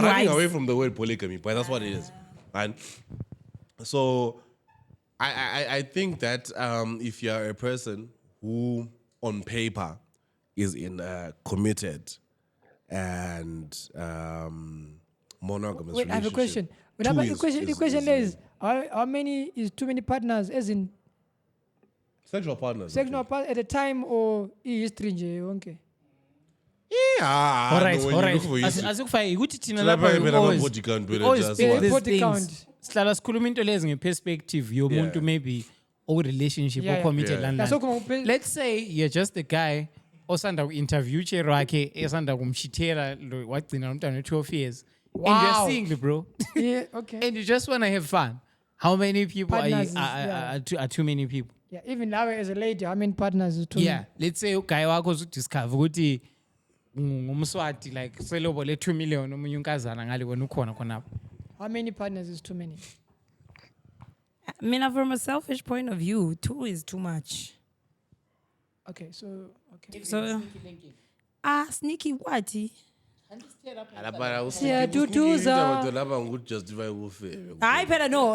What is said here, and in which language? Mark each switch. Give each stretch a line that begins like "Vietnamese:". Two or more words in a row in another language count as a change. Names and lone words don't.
English: We're running away from the word polygamy, but that's what it is. And so I think that if you're a person who on paper is in a committed and monogamous relationship. I have a question. The question is how many is too many partners, as in sexual partners? Sexual partners at a time or history
Zulu: nje yonke?
English: Yeah. All right.
Zulu: Asikufai ukuthi thina lapha
English: we always pick these things.
Zulu: Sihlala sikhuluma into lezi ngeperspective yomuntu maybe or
English: relationship or committed land. Let's say you're just a guy
Zulu: osanda ku-interview chero wakhe esanda kumshithela wagcina umntwana
English: 12 years. Wow. And you're single, bro. Yeah, okay. And you just want to have fun. How many people Partners are too many people? Yeah, even now as a lady, how many partners is too many? Yeah, let's say guy
Zulu: wakho uzudiscover ukuthi ngumswati like selobole 2 million omunye unkazana ngale wena ukhona khonapho.
English: How many partners is too many? I mean, from a selfish point of view, 2 is too much. Okay, so sneaky what? I better know.